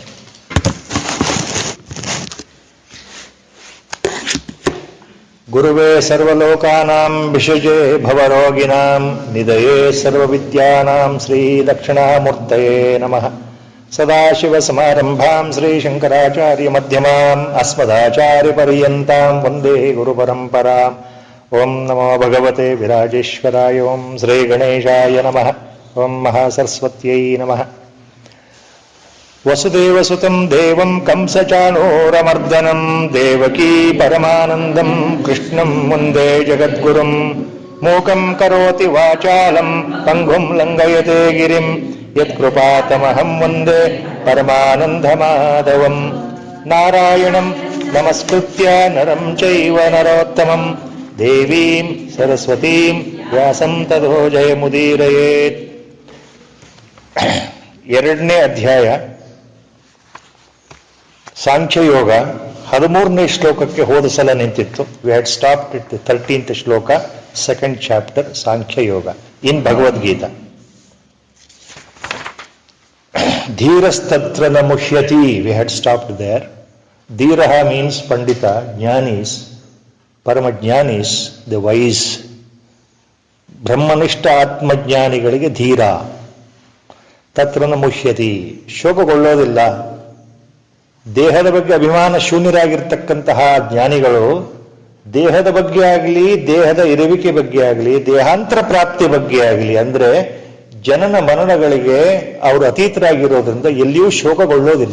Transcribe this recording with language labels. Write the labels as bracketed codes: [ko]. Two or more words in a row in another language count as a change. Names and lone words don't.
[sa] ಗುರುವೇ ಸರ್ವಲೋಕಾನಾಂ ವಿಷಜೇ ಭವರೋಗಿಣಾಂ ನಿಧಯೇ ಸರ್ವವಿದ್ಯಾನಾಂ ಶ್ರೀ ದಕ್ಷಿಣಾಮೂರ್ತಯೇ ನಮಃ. ಸದಾಶಿವಸಮಾರಂಭಾಂ ಶ್ರೀಶಂಕರಾಚಾರ್ಯ ಮಧ್ಯಮಾಂ ಅಸ್ಮದಾಚಾರ್ಯ ಪರ್ಯಂತಾಂ ವಂದೇ ಗುರುಪರಂಪರಾಂ. ಓಂ ನಮೋ ಭಗವತೆ ವಿರಾಜೇಶ್ವರಾಯ. ಓಂ ಶ್ರೀ ಗಣೇಶಾಯ ನಮಃ. ಓಂ ಮಹಾಸರಸ್ವತ್ಯೈ ನಮಃ. ವಸುದೇವಸುತಂ ದೇವಂ ಕಂಸಚಾಣೂರಮರ್ದನಂ ದೇವಕೀ ಪರಮಾನಂದಂ ಕೃಷ್ಣಂ ವಂದೇ ಜಗದ್ಗುರುಂ. ಮೂಕಂ ಕರೋತಿ ವಾಚಾಲಂ ಪಂಗುಂ ಲಂಘಯತೆ ಗಿರಿಂ ಯತ್ಕೃಪಾತಮಹಂ ವಂದೇ ಪರಮಾನಂದಮಾಧವಂ. ನಾರಾಯಣಂ ನಮಸ್ಕೃತ್ಯ ನರಂ ಚೈವ ನರೋತ್ತಮಂ ದೇವೀಂ ಸರಸ್ವತೀಂ ವ್ಯಾಸಂ ತಥೋ ಜಯಮುದೀರಯೇತ್. [kn] ಎರಡನೇ ಅಧ್ಯಾಯ ಸಾಂಖ್ಯಯೋಗ 13ನೇ ಶ್ಲೋಕಕ್ಕೆ ಹೋದ ಸಲ ನಿಂತಿತ್ತು. [en] We had stopped at 13th shloka, second chapter Sankhya Yoga in Bhagavad Gita. [sa] ಧೀರಸ್ತತ್ರ ನ ಮುಹ್ಯತಿ, [en] we had stopped there. ಧೀರಃ means ಪಂಡಿತ, jnanis, paramajnanis, the wise. [kn] ಬ್ರಹ್ಮನಿಷ್ಠ ಆತ್ಮಜ್ಞಾನಿಗಳಿಗೆ ಧೀರ. [sa] ತತ್ರ ನ ಮುಹ್ಯತಿ, [kn] ಶೋಕಗೊಳ್ಳೋದಿಲ್ಲ. ದೇಹದ ಬಗ್ಗೆ ಅಭಿಮಾನ ಶೂನ್ಯರಾಗಿರ್ತಕ್ಕಂತಹ ಜ್ಞಾನಿಗಳು ದೇಹದ ಬಗ್ಗೆ ಆಗಲಿ, ದೇಹದ ಇರುವಿಕೆ ಬಗ್ಗೆ ಆಗಲಿ, ದೇಹಾಂತರ ಪ್ರಾಪ್ತಿ ಬಗ್ಗೆ ಆಗಲಿ, ಅಂದ್ರೆ ಜನನ ಮರಣಗಳಿಗೆ ಅವರು ಅತೀತರಾಗಿರೋದ್ರಿಂದ ಎಲ್ಲಿಯೂ ಶೋಕಗೊಳ್ಳೋದಿಲ್ಲ.